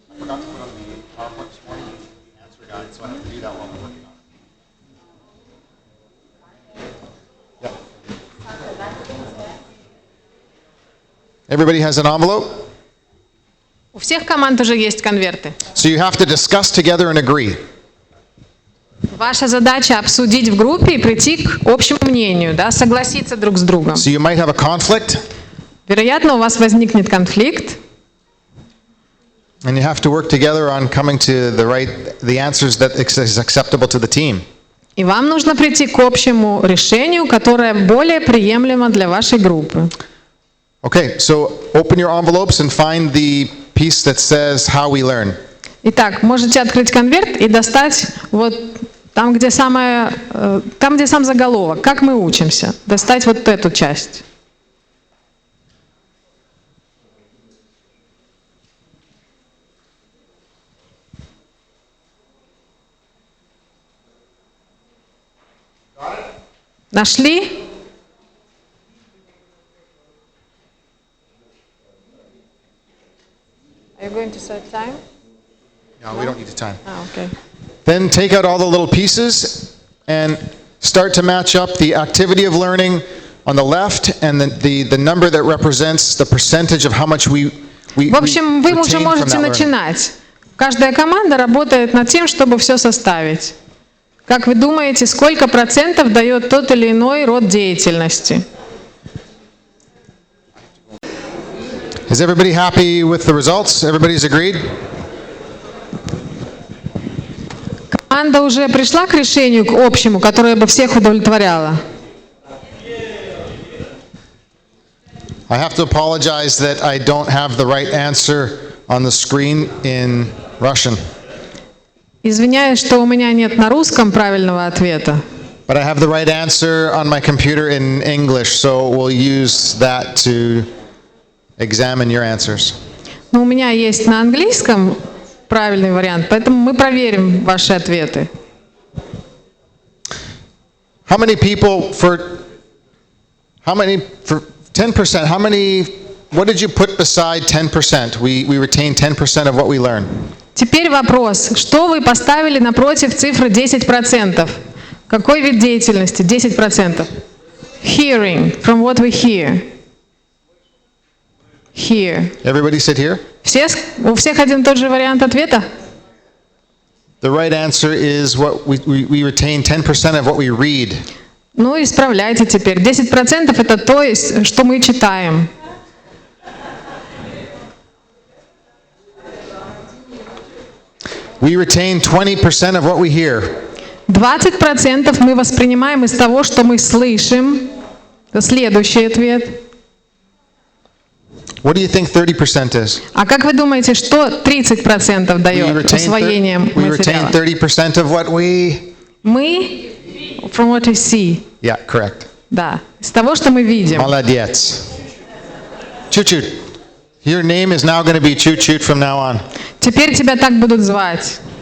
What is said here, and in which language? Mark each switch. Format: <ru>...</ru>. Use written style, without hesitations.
<en>I forgot to put on the PowerPoint this morning the answer guide, so I have to do that while I'm working on it. Yep. Everybody has an envelope?</en> <ru>У всех команд уже есть конверты.</ru> <en>So you have to discuss together and agree.</en> <ru>Ваша задача обсудить в группе и прийти к общему мнению, да, согласиться друг с другом.</ru> <en>So you might have a conflict,</en> <ru>Вероятно, у вас возникнет конфликт,</ru> <en>and you have to work together on coming to the answers that is acceptable to the team.</en> <ru>и вам нужно прийти к общему решению, которое более приемлемо для вашей группы.</ru> <en>Okay, so open your envelopes and find the piece that says how we learn.</en> <ru>Итак, можете открыть конверт и достать вот там, где сам заголовок, как мы учимся, достать вот эту часть. Нашли?</ru> <en>Are you going to set time? No, we don't need the time. Okay. Then take out all the little pieces and start to match up the activity of learning on the left and the number that represents the percentage of how much we</en> <ru>В общем, вы уже</ru> <en>retain from</en> <ru>можете</ru> <en>that learning.</en> <ru>начинать. Каждая команда работает над тем, чтобы все составить. Как вы думаете, сколько процентов дает тот или иной род деятельности?</ru> <en>Is everybody happy with the results? Everybody's agreed?</en> <ru>Команда уже пришла к решению, к общему, которое бы всех удовлетворяло?</ru> <en>I have to apologize that I don't have the right answer on the screen in Russian.</en> <ru>Извиняюсь, что у меня нет на русском правильного ответа.</ru> <en>But I have the right answer on my computer in English, so we'll use that to examine your answers.</en> <ru>Но у меня есть на английском правильный вариант, поэтому мы проверим ваши ответы.</ru> <en>How many people for 10%, what did you put beside 10%? We retain 10% of what we learn.</en> <ru>Теперь вопрос, что вы поставили напротив цифры 10%? Какой вид деятельности? 10%.</ru> <en>Hearing, from what we hear. Hear. Everybody sit here?</en> <ru>У всех один и тот же вариант ответа?</ru> <en>The right answer is what we retain 10% of what we read.</en> <ru>Ну, исправляйте теперь. 10% это то, что мы читаем.</ru> <en>We retain 20% of what we hear.</en> <ru>20% мы воспринимаем из того, что мы слышим. Это следующий ответ.</ru> <en>What do you think 30% is?</en> <ru>А как вы думаете, что 30% дает усвоением</ru> <en>We retain</en> <ru>материала?</ru> <en>30% of what we...</en> <ru>Мы,</ru> <en>from what we see, Yeah, correct.</en> <ru>да, из того, что мы видим. Молодец. Chut-chut.</ru> <en>Your name is now going to be Chut-chut from now on.</en> <ru>Теперь тебя так будут звать.</ru>